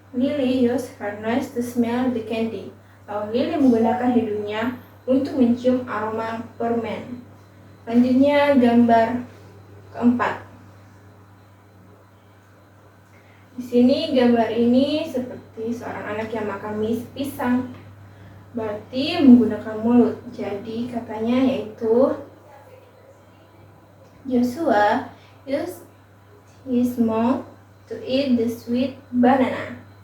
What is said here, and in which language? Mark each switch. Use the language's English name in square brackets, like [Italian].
[English] Lily use her nose to smell the candy. [Indonesian] Lily menggunakan hidungnya untuk mencium aroma permen. Selanjutnya gambar keempat. Di sini gambar ini seperti seorang anak yang makan pisang. Berarti menggunakan mulut. Jadi katanya yaitu [English] Joshua used his mouth to eat the sweet banana.